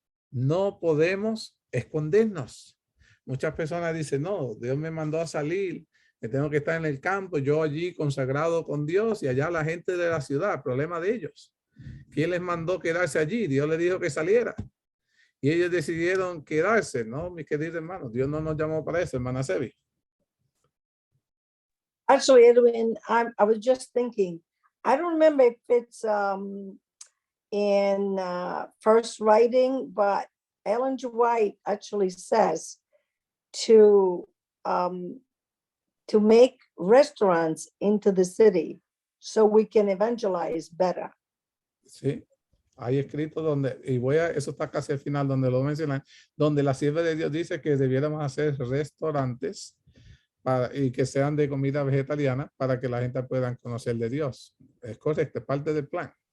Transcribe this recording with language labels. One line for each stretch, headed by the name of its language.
Spanish: No podemos escondernos. Muchas personas dicen, no, Dios me mandó a salir, que tengo que estar en el campo, yo allí consagrado con Dios y allá la gente de la ciudad, problema de ellos. ¿Quién les mandó quedarse allí? Dios les dijo que saliera. Y ellos decidieron quedarse, ¿no? Mis queridos hermanos, Dios no nos llamó para eso, hermana Sebi.
English: Actually, Edwin, I was just thinking, I don't remember if it's in first writing, but Ellen G. White actually says to make restaurants into the city so we can evangelize better.
Spanish: Sí, hay escrito donde, y eso está casi al final donde lo mencionan, donde la sierva de Dios dice que debiéramos hacer restaurantes y que sean de comida vegetariana para que la gente pueda conocer de Dios. Es correcto, parte del plan.